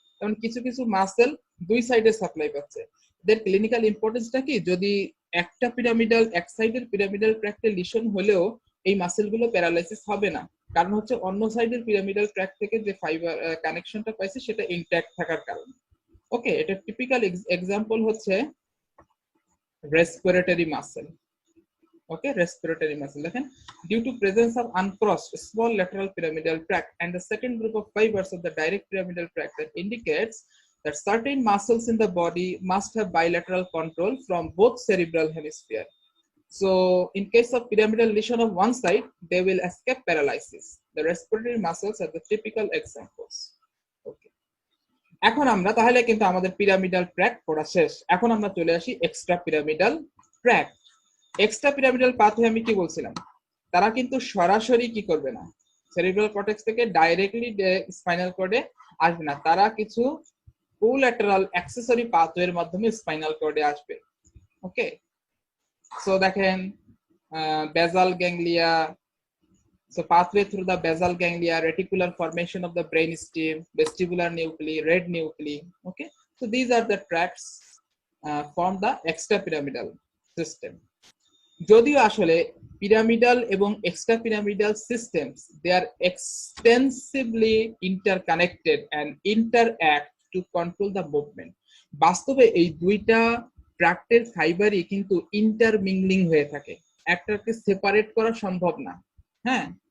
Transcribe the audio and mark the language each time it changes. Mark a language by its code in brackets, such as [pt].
[bn] কারণ কিছু কিছু মাসেল দুই সাইডে সাপ্লাই পাচ্ছে। এদের ক্লিনিক্যাল ইম্পর্টেন্সটা কি, যদি একটা পিরামিডাল এক সাইডের পিরামিডাল ট্র্যাক্টে লিশন হলেও এই মাসেলগুলো প্যারালাইসিস হবে না, কারণ হচ্ছে অন্য সাইডের পিরামিডাল ট্র্যাক্ট থেকে যে ফাইবার কানেকশনটা পাইছে সেটা ইনট্যাক্ট থাকার কারণে, ওকে। এটা টিপিক্যাল এক্সাম্পল হচ্ছে respiratory muscle, okay, respiratory muscle. [en] Again, due to presence of uncrossed small lateral pyramidal tract and the second group of fibers of the direct pyramidal tract, that indicates that certain muscles in the body must have bilateral control from both cerebral hemisphere. So in case of pyramidal lesion of one side, they will escape paralysis. The respiratory muscles are the typical examples, okay. [bn] এখন আমরা তাহলে কিন্তু আমাদের pyramidal tract পড়া শেষ। এখন আমরা চলে আসি extra pyramidal tract. Extra pyramidal pathway আমি কি বলছিলাম, তারা কিন্তু সরাসরি কি করবে না, সেরিব্রাল কর্টেক্স থেকে ডাইরেক্টলি স্পাইনাল কর্ডে আসবে না, তারা কিছু কোল্যাটারাল অ্যাক্সেসরি পাথওয়ের মাধ্যমে স্পাইনাল কর্ডে আসবে, ওকে। [en] So দেখেন basal ganglia, so pathway through the basal ganglia, reticular formation of the brainstem, vestibular nuclei, red nuclei, okay. So these are the tracts from the extrapyramidal system. [bn] যদিও আসলে [en] Pyramidal এবং extra pyramidal systems they are extensively interconnected and interact to control the movement. [bn] বাস্তবে এই দুইটা ট্র্যাক্টের ফাইবারই কিন্তু intermingling হয়ে থাকে, একটাকে সেপারেট করা সম্ভব না, হ্যাঁ।